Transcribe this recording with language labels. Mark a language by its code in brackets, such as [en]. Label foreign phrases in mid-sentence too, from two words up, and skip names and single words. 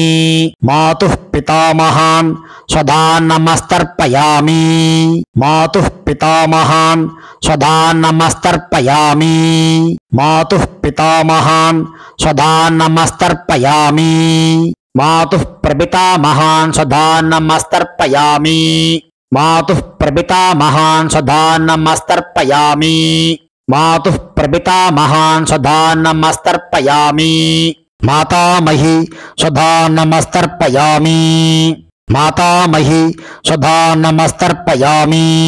[sa] मातुः पितामहान् स्वधानमस्तर्पयामि. मातुः पितामहान् स्वधानमस्तर्पयामि. मातुः पितामहान् स्वधानमस्तर्पयामि। मातुः प्रपितामहान् स्वधानमस्तर्पयामि। मातुः प्रपितामहान् स्वधानमस्तर्पयामि। मातुः प्रपितामहान् स्वधानमस्तर्पयामि। मातुः पितामहान् स्वधानमस्तर्पयामि। मातुः प्रपितामहान् स्वधानमस्तर्पयामि. मातुः प्रपितामहान् स्वधानमस्तर्पयामि. मातुः प्रपितामहान् स्वधा नमस्तर्पयामि मातुः प्रपितामहान् स्वधा नमस्तर्पयामि मातामही स्वधा नमस्तर्पयामि मातामही स्वधा नमस्तर्पयामि